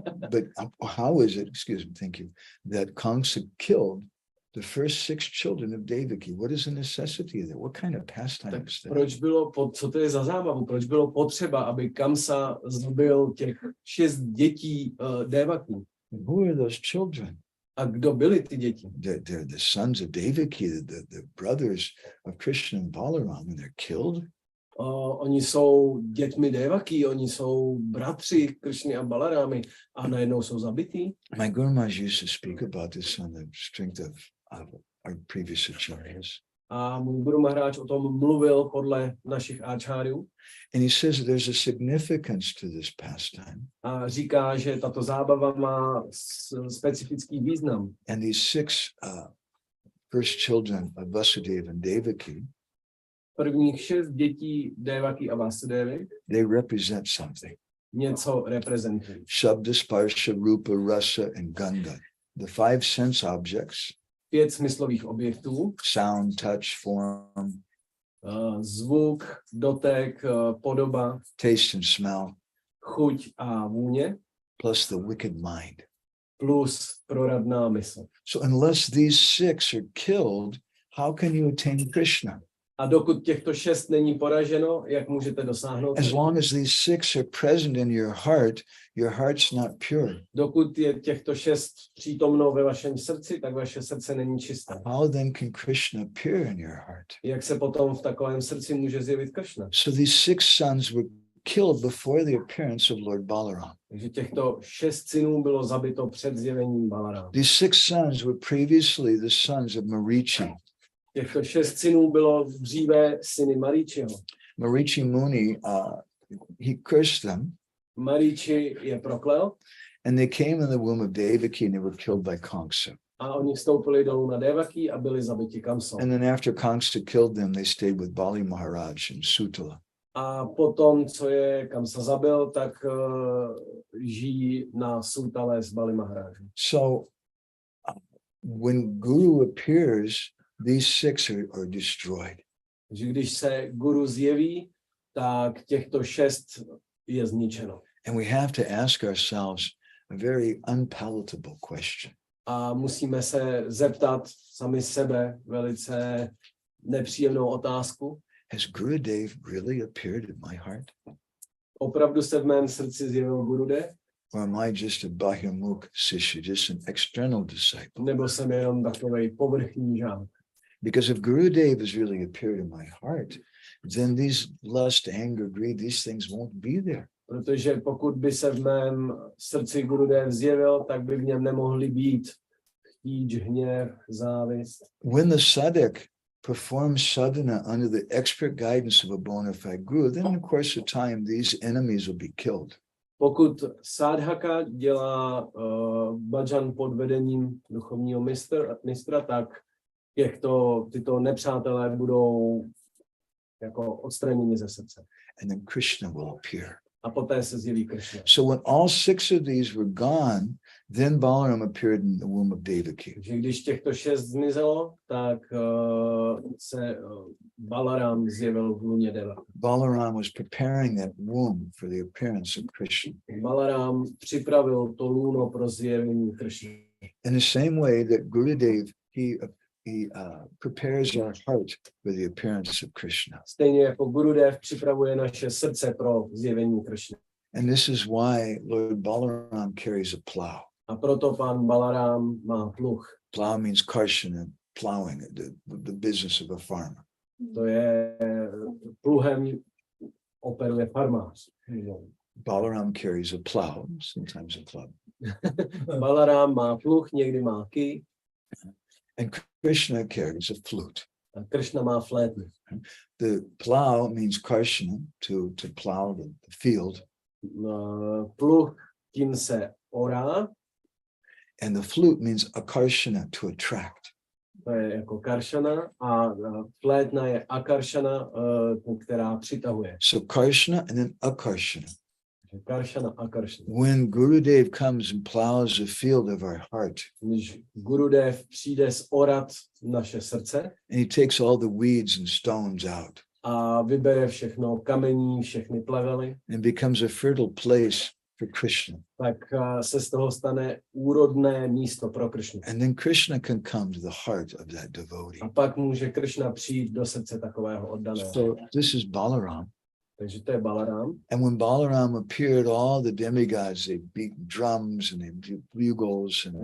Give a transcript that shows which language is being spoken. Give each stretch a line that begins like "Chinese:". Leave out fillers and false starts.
English: But how is it, excuse me, thank you, that Kamsa killed the first 6 children of Devaki? What is the necessity of that? What kind of pastime is that?
Czech: Proč bylo, co to je za zábavu? Proč bylo potřeba, aby Kamsa zabil těch 6 dětí Devaki?
English: Who are those children?
Czech: A kdo byli ty děti?
English: They're the sons of Devaki, the brothers of Krishna and Balaram, and they're killed.
Czech: Oni jsou dětmi Devaki, oni jsou bratři Krishny a Balarámy a najednou jsou zabití.
English: My Guru Maharaj used to speak about this on the strength of our previous acharyas.
Czech: A můj Guru Maharaj o tom mluvil podle našich áčáriů.
English: And he says that there's a significance to this pastime.
Czech: A říká, že tato zábava má specifický význam.
English: And these six first children of Vasudeva and Devaki,
Czech: Prvních 6 dětí Devaki a Vasudevy
English: they represent something.
Czech: něco reprezentují.
English: Shabda, Sparsha, Rupa, Rasa, and Gandha. The 5 sense objects,
Czech: 5 smyslových objektů,
English: sound, touch, form,
Czech: zvuk, dotek, podoba,
English: taste and smell,
Czech: chuť a vůně,
English: plus the wicked mind.
Czech: plus proradná mysl.
English: So unless these 6 are killed, how can you attain Krishna?
Czech: A dokud těchto 6 není poraženo, jak můžete dosáhnout?
English: As long as these 6 are present in your heart's not pure.
Czech: Dokud je těchto 6 přítomno ve vašem srdci, tak vaše srdce není čisté.
English: How then can Krishna appear in your heart?
Czech: Jak se potom v takovém srdci může zjevit Kršna?
English: So these 6 sons were killed before the appearance of Lord Balaram.
Czech: Takže těchto 6 synů bylo zabito před zjevením Balarama.
English: These 6 sons were previously the sons of Marichi.
Czech: Těchto 6 synů bylo dříve syny Maríčiho.
English: Marichi Muni, he cursed them,
Czech: Maríči je proklel
English: and they came in the womb of Devaki and they were killed by Kamsa.
Czech: a oni vstoupili dolů na Devaki a byli zabiti Kamsou.
English: And then after Kamsa killed them, they stayed with Bali Maharaj in Sutala.
Czech: A potom, co je Kamsa zabil, tak žijí na Sutale s Bali Maharážem.
English: So when Guru appears, these 6 are destroyed.
Czech: Takže když se Guru zjeví, tak těchto 6 je zničeno.
English: And we have to ask ourselves a very unpalatable question.
Czech: A musíme se zeptat sami sebe velice nepříjemnou otázku.
English: Has Gurudev really appeared in my heart?
Czech: Opravdu se v mém srdci zjevil Gurudev?
English: Or am I just a Bahimukh Sishya, just an external disciple?
Czech: Nebo jsem jenom takovej povrchní žák?
English: Because if Gurudev has really appeared in my heart, then these lust, anger, greed, these things won't be there.
Czech: Protože pokud by se v mém srdci Gurudev zjevil, tak by v něm nemohly být chtíč, hněv, závist.
English: When the sadhak performs sadhana under the expert guidance of a bona fide guru, then in the course of time, these enemies will be killed.
Czech: Pokud sádhaka dělá bhajan pod vedením duchovního mistra, tak tyto nepřátelé budou jako odstraněni ze srdce.
English: And then Krishna will appear.
Czech: A poté se zjeví Krishna.
English: So when all 6 of these were gone, then Balaram appeared in the womb of Devaki.
Czech: Takže když těchto 6 zmizelo, tak se Balaram zjevil v lůně Devaki.
English: Balaram was preparing that womb for the appearance of Krishna.
Czech: Balaram připravil to lůno pro zjevení Krishna.
English: In the same way that Gurudev, he prepares our heart for the appearance of Krishna.
Czech: Stejně jako Gurudev připravuje naše srdce pro zjevení Krishna.
English: And this is why Lord Balaram carries a plow.
Czech: A proto pan Balaram má pluh.
English: Plow means karshana, plowing, the business of a farmer.
Czech: To je pluhem operuje farmář.
English: Balaram carries a plow, sometimes a club.
Czech: Balaram má pluh, někdy má kij.
English: And Krishna carries a flute.
Czech: A Krishna má flétnu.
English: The plow means karshana, to plow the field.
Czech: Pluh, tím se orá.
English: And the flute means akarshana, to attract.
Czech: To je jako karšana a flétna je akaršana, která přitahuje.
English: So karshana and then akarshana.
Czech: Karšana, akaršana.
English: When Gurudev comes and plows the field of our heart,
Czech: Když Gurudev přijde zorat naše srdce
English: and he takes all the weeds and stones out,
Czech: a vybere všechno kamení, všechny plevely,
English: and becomes a fertile place for Krishna.
Czech: tak se z toho stane úrodné místo pro Krishnu.
English: And then Krishna can come to the heart of that devotee.
Czech: A pak může Krishna přijít do srdce takového oddaného.
English: So this is Balaram.
Czech: Takže to je Balaram.
English: And when Balaram appeared, all the demigods, they beat drums and they beat bugles and